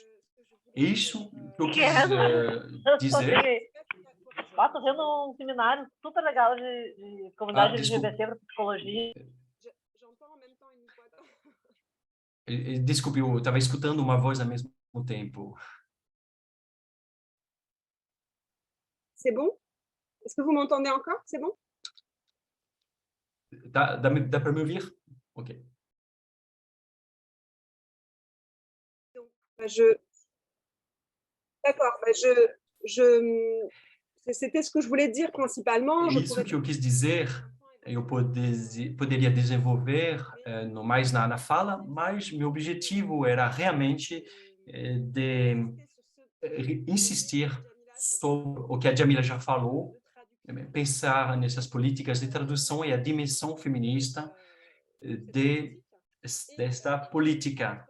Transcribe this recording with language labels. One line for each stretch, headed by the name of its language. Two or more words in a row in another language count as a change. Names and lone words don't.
Portuguese: Isso que eu quis dizer. Estou fazendo um seminário super legal de comunidade LGBT para psicologia. Desculpe, eu estava escutando uma voz ao mesmo tempo.
French: C'est bon? Est-ce que vous m'entendez encore? C'est bon?
Portuguese: Dá para me ouvir?
French: Ok. D'accord. C'était ce que je voulais dire principalement.
Portuguese: Isso que eu quis dizer, eu poderia desenvolver mais na fala, mas meu objetivo era realmente de insistir sobre o que a Djamila já falou, pensar nessas políticas de tradução e a dimensão feminista desta política.